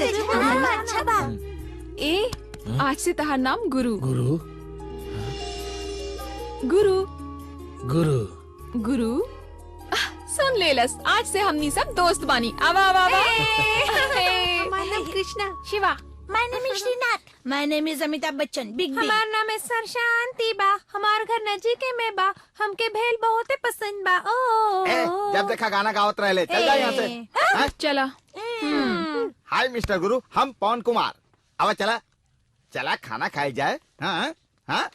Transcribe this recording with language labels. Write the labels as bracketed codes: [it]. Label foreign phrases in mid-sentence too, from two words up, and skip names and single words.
[bho] अच्छा बा। ए आज से तहार नाम गुरु। गुरु गुरु गुरु गुरु। सुन लेलस, आज से हमनी सब दोस्त बानी। आवा आवा आवा। हमारा नाम कृष्णा। शिवा। [en] My name is Srinath. My name is Amitabh Bachchan. Big B. [bho] हमार नाम है सर शांति बा। हमार घर नजीक में बा। हमके भेल बहुत पसंद बा। ओ जब देखा गाना गावत रहे, चल जा यहाँ से। चला। [en] Hi Mister [bho] गुरु, हम पवन कुमार। अब चला चला खाना खाई जाए। हाँ हाँ